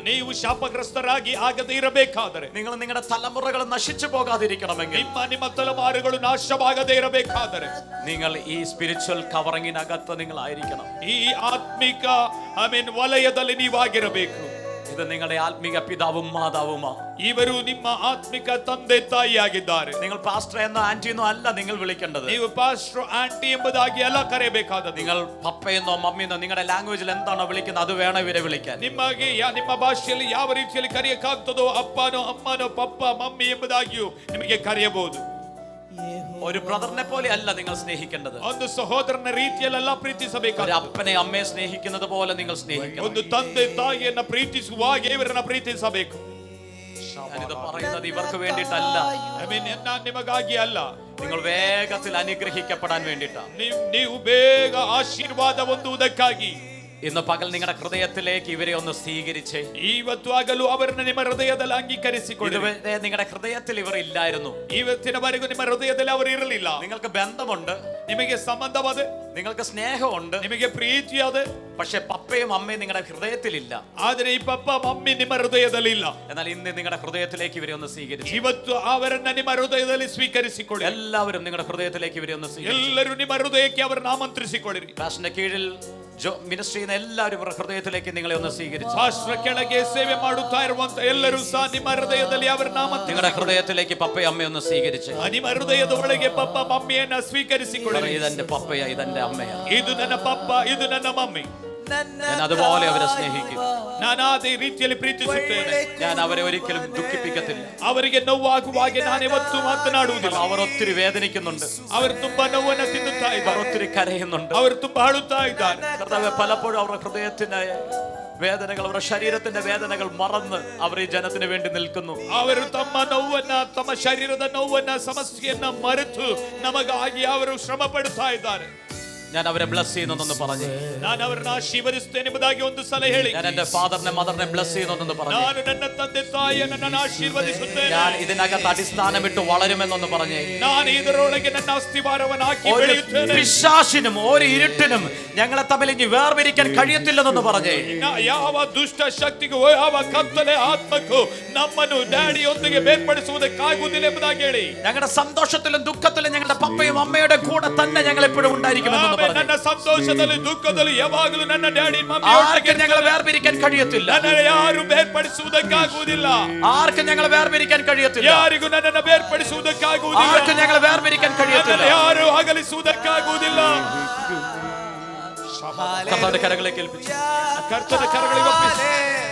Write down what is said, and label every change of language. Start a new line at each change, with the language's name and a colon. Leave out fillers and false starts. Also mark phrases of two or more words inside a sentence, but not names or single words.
Kannada: ನೀವು ಶಾಪಗ್ರಸ್ತರಾಗಿ ಆಗದೇ ಇರಬೇಕಾದರೆ,
Malayalam: നിങ്ങൾ നിങ്ങളുടെ തലമുറകൾ നശിച്ചു പോകാതിരിക്കണമെങ്കിൽ,
Kannada: ನಿಮ್ಮ ತಲೆಮಾರುಗಳು ನಾಶವಾಗದೇ ಇರಬೇಕಾದರೆ,
Malayalam: നിങ്ങൾ ഈ
English: spiritual covering
Malayalam: നിങ്ങൾ ആയിരിക്കണം.
Kannada: ಈ ಆತ್ಮಿಕ ವಲಯದಲ್ಲಿ ನೀವಾಗಿರಬೇಕು.
Malayalam: ഇത് നിങ്ങളുടെ ആത്മിക പിതാവും മാതാവുമാ.
Kannada: ಇವರು ನಿಮ್ಮ ಆತ್ಮಿಕ ತಂದೆ ತಾಯಿಯಾಗಿದ್ದಾರೆ.
Malayalam: നിങ്ങൾ പാസ്റ്റർ എന്നോ ആന്റി എന്നോ അല്ല നിങ്ങൾ വിളിക്കേണ്ടത്.
Kannada: ನೀವು
English: pastor aunty
Kannada: ಎಂಬುದಾಗಿ ಅಲ್ಲ ಕರೆಯಬೇಕಾದದ್ದು.
Malayalam: നിങ്ങൾ പപ്പയെന്നോ മമ്മിയെന്നോ നിങ്ങളുടെ ലാംഗ്വേജിൽ എന്താണോ വിളിക്കുന്നത് അത് വേണം ഇവരെ വിളിക്കാൻ.
Kannada: ನಿಮಗೆ ನಿಮ್ಮ ಭಾಷೆಯಲ್ಲಿ ಯಾವ ರೀತಿಯಲ್ಲಿ ಕರೆಯಕ್ಕಾಗ್ತದೋ ಅಪ್ಪನೋ ಅಮ್ಮನೋ ಪಪ್ಪ ಮಮ್ಮಿ ಎಂಬುದಾಗಿಯೂ ನಿಮಗೆ ಕರೆಯಬಹುದು.
Malayalam: ഒരു ബ്രദറിനെ പോലെ അല്ല നിങ്ങൾ സ്നേഹിക്കേണ്ടത്.
Kannada: ಒಂದು ಸಹೋದರನ ರೀತಿಯಲ್ಲ ಪ್ರೀತಿಸಬೇಕು.
Malayalam: ഒരു അപ്പനെ അമ്മയെ സ്നേഹിക്കുന്നത് പോലെ നിങ്ങൾ സ്നേഹിക്കണം.
Kannada: ಒಂದು ತಂದೆ ತಾಯಿಯನ್ನ ಪ್ರೀತಿಸುವ ಹಾಗೆ ಇವರನ್ನ ಪ್ರೀತಿಸಬೇಕು.
Malayalam: ഞാനിത് പറയുന്നത് ഇവർക്ക് വേണ്ടിയിട്ടല്ല,
Kannada: ನಿಮಗಾಗಿ ಅಲ್ಲ.
Malayalam: നിങ്ങൾ വേഗത്തിൽ അനുഗ്രഹിക്കപ്പെടാൻ വേണ്ടിയിട്ടാണ്.
Kannada: ನೀವು ಬೇಗ ಆಶೀರ್ವಾದ ಹೊಂದುವುದಕ್ಕಾಗಿ
Malayalam: ഇന്ന് പകൽ നിങ്ങളുടെ ഹൃദയത്തിലേക്ക് ഇവരെ ഒന്ന് സ്വീകരിച്ചേ.
Kannada: ಇವತ್ತು ಆಗಲು ಅವರನ್ನ ನಿಮ್ಮ ಹೃದಯದಲ್ಲಿ ಅಂಗೀಕರಿಸಿಕೊಳ್ಳಿ.
Malayalam: ഇതുവരെ നിങ്ങളുടെ ഹൃദയത്തിൽ ഇവർ ഇല്ലായിരുന്നു.
Kannada: ಇವತ್ತಿನವರೆಗೂ ನಿಮ್ಮ ಹೃದಯದಲ್ಲಿ ಅವರು ಇರಲಿಲ್ಲ.
Malayalam: നിങ്ങൾക്ക് ബന്ധമുണ്ട്,
Kannada: ನಿಮಗೆ ಸಂಬಂಧವಾದ,
Malayalam: നിങ്ങൾക്ക് ಸ್ನೇഹമുണ്ട്,
Kannada: ನಿಮಗೆ ಪ್ರೀತಿಯಾದ,
Malayalam: പക്ഷെ പപ്പയും അമ്മയും നിങ്ങളുടെ ഹൃദയത്തിലില്ല.
Kannada: ಆದರೆ ಈ ಪಪ್ಪ ಮಮ್ಮಿ ನಿಮ್ಮ ಹೃದಯದಲ್ಲಿ ಇಲ್ಲ.
Malayalam: എന്നാൽ ഇന്ന് നിങ്ങളുടെ ഹൃദയത്തിലേക്ക് ഇവരെ ഒന്ന് സ്വീകരിച്ചു.
Kannada: ಇವತ್ತು ಅವರನ್ನ ನಿಮ್ಮ ಹೃದಯದಲ್ಲಿ ಸ್ವೀಕರಿಸಿಕೊಳ್ಳಿ.
Malayalam: എല്ലാവരും നിങ്ങളുടെ ഹൃദയത്തിലേക്ക് ഇവരെ ഒന്ന് സ്വീകരിച്ചു.
Kannada: ಎಲ್ಲರೂ ನಿಮ್ಮ ಹೃದಯಕ್ಕೆ ಅವರನ್ನು ಆಮಂತ್ರಿಸಿಕೊಳ್ಳಿರಿ.
Malayalam: പാസ്റ്ററിന്റെ കീഴിൽ മിനിസ്ട്രി ചെയ്യുന്ന എല്ലാവരും ഇവരുടെ ഹൃദയത്തിലേക്ക് നിങ്ങളെ ഒന്ന് സ്വീകരിച്ചു.
Kannada: ಪಾಸ್ಟರ್ ಕೆಳಗೆ ಸೇವೆ ಮಾಡುತ್ತಾ ಇರುವಂತ ಎಲ್ಲರೂ ಸಹ ನಿಮ್ಮ ಹೃದಯದಲ್ಲಿ ಅವರನ್ನು ಆಮಂತ್ರಿಸಿ.
Malayalam: നിങ്ങളുടെ ഹൃദയത്തിലേക്ക് പപ്പയും അമ്മയും ഒന്ന് സ്വീകരിച്ചു.
Kannada: ನಿಮ್ಮ ಹೃದಯದ ಒಳಗೆ ಪಪ್ಪ ಮಮ್ಮಿಯನ್ನ ಸ್ವೀಕರಿಸಿಕೊಳ್ಳಿ.
Malayalam: ഇതെന്റെ പപ്പയാ, ഇതെന്റെ അമ്മയാ,
Kannada: ಇದು ನನ್ನ ಪಪ್ಪ, ಇದು ನನ್ನ ಮಮ್ಮಿ.
Malayalam: ഞാൻ അതുപോലെ അവരെ സ്നേഹിക്കും.
Kannada: ನಾನು ಅದೇ ರೀತಿಯಲ್ಲಿ ಪ್ರೀತಿಸುತ್ತೇನೆ.
Malayalam: ഞാൻ അവരെ ഒരിക്കലും ദുഃഖിപ്പിക്കത്തില്ല.
Kannada: ಅವರಿಗೆ ನೋವಾಗುವಾಗೆ ನಾನು ಯಾವತ್ತೂ ಮಾತನಾಡುವುದಿಲ್ಲ.
Malayalam: അവർ ഒത്തിരി വേദനിക്കുന്നുണ്ട്,
Kannada: ಅವರು ತುಂಬಾ ನೋವನ್ನು ತಿನ್ನುತ್ತಾ
Malayalam: അവർ
Kannada: ಇದ್ದಾರೆ,
Malayalam: ഒത്തിരി കരയുന്നുണ്ട്,
Kannada: ಅವರು ತುಂಬಾ ಅಳುತ್ತಾ ಇದ್ದಾರೆ.
Malayalam: കർത്താവേ, പലപ്പോഴും അവരുടെ ഹൃദയത്തിന്റെ വേദനകൾ, അവരുടെ ശരീരത്തിന്റെ വേദനകൾ മറന്ന് അവർ ഈ ജനത്തിന് വേണ്ടി നിൽക്കുന്നു.
Kannada: ಅವರು ತಮ್ಮ ನೋವನ್ನ, ತಮ್ಮ ಶರೀರದ ನೋವನ್ನ, ಸಮಸ್ಯೆಯನ್ನ ಮರೆತು ನಮಗಾಗಿ ಅವರು ಶ್ರಮ ಪಡುತ್ತಾ ಇದ್ದಾರೆ.
Malayalam: ഞാൻ അവരെ ബ്ലസ് ചെയ്യുന്നൊന്ന് പറഞ്ഞു.
Kannada: ನಾನು ಅವರನ್ನು ಆಶೀರ್ವದಿಸುತ್ತೇನೆ ಎಂಬುದಾಗಿ ಒಂದು ಸಲ ಹೇಳಿ.
Malayalam: ഞാൻ എന്റെ
English: father mother bless
Malayalam: ചെയ്യുന്നൊന്ന് പറഞ്ഞു.
Kannada: ನಾನು ನನ್ನ ತಂದೆ ತಾಯಿಯನ್ನು ನಾನು ಆಶೀರ್ವದಿಸುತ್ತೇನೆ.
Malayalam: ഞാൻ ഇതിനകത്ത് അടിസ്ഥാനമിട്ട് വളരുമെന്നൊന്ന് പറഞ്ഞേ.
Kannada: ನಾನು ಇದರೊಳಗೆ ನನ್ನ ಅಸ್ತಿವಾರವನ್ನು ಹಾಕಿ ಬೆಳೆಯುತ್ತೇನೆ.
Malayalam: പിശാചിനും ഒരു ഇരുട്ടിനും ഞങ്ങളെ തമ്മിൽ ഇനി വേർപിരിക്കാൻ കഴിയത്തില്ലെന്നൊന്ന് പറഞ്ഞേ.
Kannada: ಯಾವ ದುಷ್ಟ ಶಕ್ತಿಗೂ, ಯಾವ ಕತ್ತಲೆ ಆತ್ಮಕ್ಕೂ ನಮ್ಮನ್ನು ಡ್ಯಾಡಿಯೊಂದಿಗೆ ಬೇರ್ಪಡಿಸುವುದಕ್ಕಾಗುವುದಿಲ್ಲ ಎಂಬುದಾಗಿ ಹೇಳಿ.
Malayalam: ഞങ്ങളുടെ സന്തോഷത്തിലും ദുഃഖത്തിലും ഞങ്ങളുടെ പപ്പയും അമ്മയുടെ കൂടെ തന്നെ ഞങ്ങൾ എപ്പോഴും ഉണ്ടായിരിക്കുമെന്ന്.
Kannada: ನನ್ನ ಸಂತೋಷದಲ್ಲಿ ದುಃಖದಲ್ಲಿ ಯಾವಾಗಲೂ ನನ್ನ
English: daddy mummy
Malayalam: ആർക്കും ഞങ്ങളെ വേർപിരിക്കാൻ കഴിയത്തില്ല.
Kannada: ನನ್ನನ್ನು ಯಾರು ಬೇರ್ಪಡಿಸುವುದಕ್ಕಾಗುವುದಿಲ್ಲ.
Malayalam: ആർക്കും ഞങ്ങളെ വേർപിരിക്കാൻ കഴിയത്തില്ല.
Kannada: ಯಾರಿಗೂ ನನ್ನನ್ನು ಬೇರ್ಪಡಿಸುವುದಕ್ಕಾಗುವುದಿಲ್ಲ.
Malayalam: ആർക്കും ഞങ്ങളെ വേർപിരിക്കാൻ കഴിയത്തില്ല.
Kannada: ಯಾರು ಅಗಲಿಸುವುದಕ್ಕಾಗುವುದಿಲ್ಲ.
Malayalam: കർത്താവിന്റെ കരങ്ങളിലേക്ക് ഏൽപ്പിച്ചു.
Kannada: ಕರ್ತನ ಕರಗಳಿಗೆ ಒಪ್ಪಿಸಿ.